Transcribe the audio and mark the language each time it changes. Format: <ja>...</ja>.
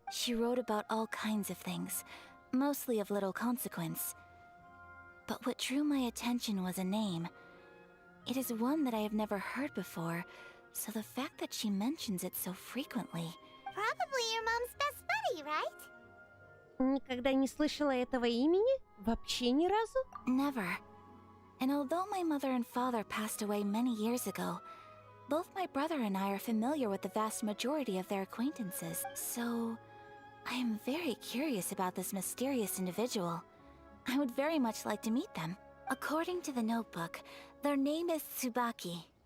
<en>She wrote about all kinds of things, mostly of little consequence. But what drew my attention was a name. It is one that I have never heard before, so the fact that she mentions it so frequently... Probably your mom's best buddy, right?</en> <ru>Никогда не слышала этого имени? Вообще ни разу?</ru> <en>Never. And although my mother and father passed away many years ago, both my brother and I are familiar with the vast majority of their acquaintances, so I am very curious about this mysterious individual. I would very much like to meet them. According to the notebook, their name is Tsubaki.</en>